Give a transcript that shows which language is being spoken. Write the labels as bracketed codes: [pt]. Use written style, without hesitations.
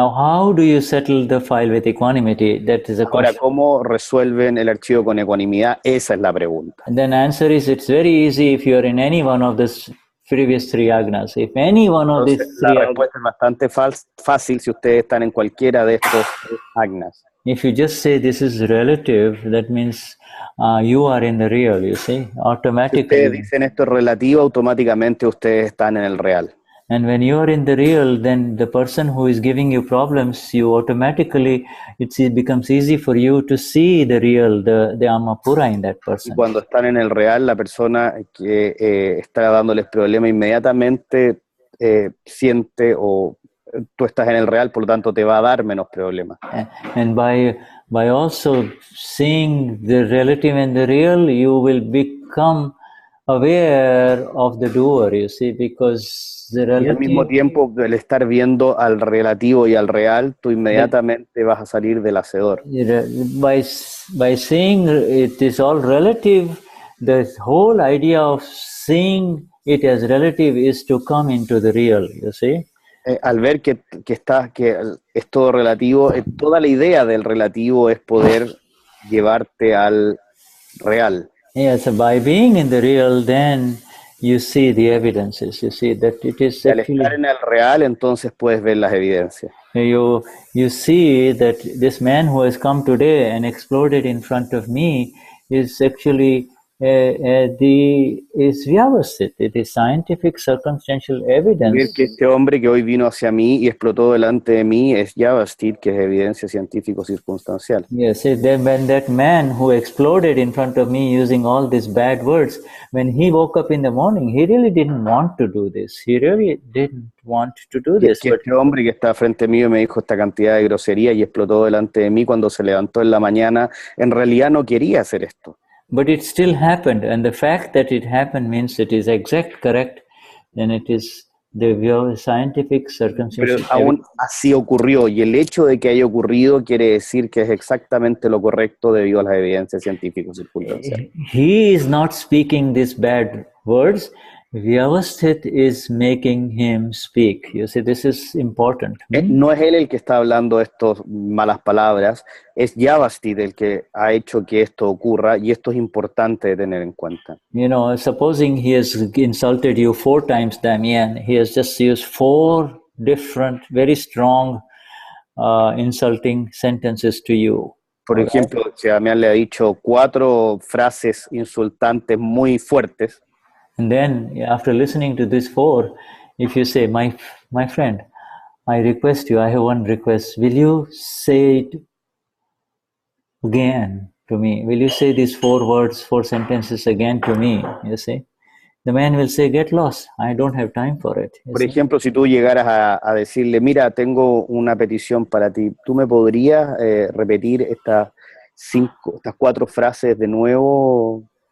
[en] Now, how do you settle the file with equanimity? That is a question. [es] Ahora, ¿cómo resuelven el archivo con ecuanimidad? Esa es la pregunta. [en] And then answer is, it's very easy if you are in any one of these previous 3 Agnas. If any one of these 3 [es] La respuesta es bastante fácil si ustedes están en cualquiera de estos Agnas. [en] If you just say this is relative, that means you are in the real, you see, automatically. [es] Si ustedes dicen esto es relativo, automáticamente ustedes están en el real. [en] And when you are in the real, then the person who is giving you problems, you automatically, it becomes easy for you to see the real, the Amapura in that [es] Y [en] person. [es] cuando están en el real, la persona que está dándoles problemas inmediatamente siente o tú estás en el real, por lo tanto te va a dar menos problemas. [en] And by also seeing the relative and the real, you will become aware of the doer, you see, because the [es] Y al mismo [en] relative... [es] tiempo, el estar viendo al relativo y al real, tú inmediatamente vas a salir del hacedor. [en] By seeing it is all relative, the whole idea of seeing it as relative is to come into the real, you see. [es] Al ver que es todo relativo, toda la idea del relativo es poder llevarte al real. [en] Yes, by being in the real, then you see the evidences. You see that it is [es] Y al [en] actually... [es] estar en el real, entonces puedes ver las evidencias. [en] You see that this man who has come today and exploded in front of me is actually is vyavasthit. It is scientific circumstantial evidence. [es] Ver que este hombre que hoy vino hacia mí y explotó delante de mí es Yavasthit, que es evidencia científico-circunstancial. [en] Yes, when that man who exploded in front of me using all these bad words, when he woke up in the morning, he really didn't want to do this. He really didn't want to do this. [es] Que este hombre que está frente mío me dijo esta cantidad de grosería y explotó delante de mí cuando se levantó en la mañana, en realidad no quería hacer esto. [en] But it still happened, and the fact that it happened means it is correct, and it is the scientific circumstances. [es] Pero aún así ocurrió, y el hecho de que haya ocurrido quiere decir que es exactamente lo correcto debido a las evidencias científicas circunstanciales. [en] He is not speaking these bad words. Vyavasthit is making him speak. You see, this is important. [es] No es él el que está hablando estas malas palabras, es Yavasthit el que ha hecho que esto ocurra, y esto es importante de tener en cuenta. [en] You know, supposing he has insulted you 4 times, Damien, he has just used 4 different, very strong insulting sentences to you. [es] Por ejemplo, si Damián le ha dicho 4 frases insultantes muy fuertes. [en] And then, after listening to these 4, if you say, my friend, I request you, I have one request. Will you say it again to me? Will you say these 4 words, 4 sentences again to me? You see? The man will say, get lost. I don't have time for it. [es] Por ejemplo, si tú llegaras a decirle, mira, tengo una petición para ti, ¿tú me podrías repetir estas 4 frases de nuevo?